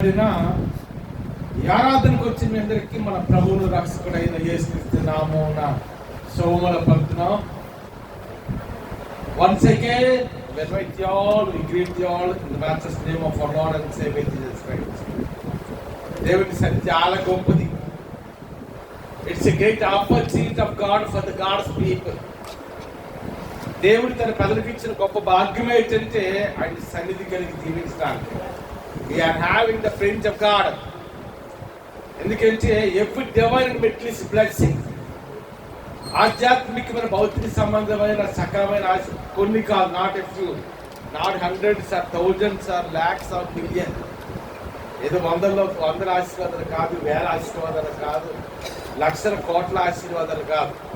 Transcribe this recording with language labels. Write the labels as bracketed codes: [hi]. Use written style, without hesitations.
[te] ఈ ఆరాధనకు వచ్చిన మీ అందరికీ మన ప్రభువును రక్షకుడైన యేసుక్రీస్తు నామమున శుభములు పలుకుతున్నాం. [en] Once again, we invite you all, we greet you all in the matchless name of our Lord and Savior Jesus Christ. [te] దేవుని సన్నిధి చాలా గొప్పది. [en] It's a great opportunity of God for the God's people. [te] దేవుడు తన ప్రజలకు ఇచ్చిన గొప్ప భాగ్యం ఏంటంటే ఆయన సన్నిధి కలిగి జీవించడానికి. [en] We are having the friends of God. [te] ఎందుకంటే [en] every divine and material blessing, [te] ఆధ్యాత్మికమైన భౌతిక సంబంధమైన సకలమైన కొన్ని కాదు, [en] not a few, not hundreds or thousands or lakhs or million, [te] ఏదో వందల ఆశీర్వాదాలు కాదు, వేల ఆశీర్వాదాలు కాదు, లక్షల కోట్ల ఆశీర్వాదాలు కాదు.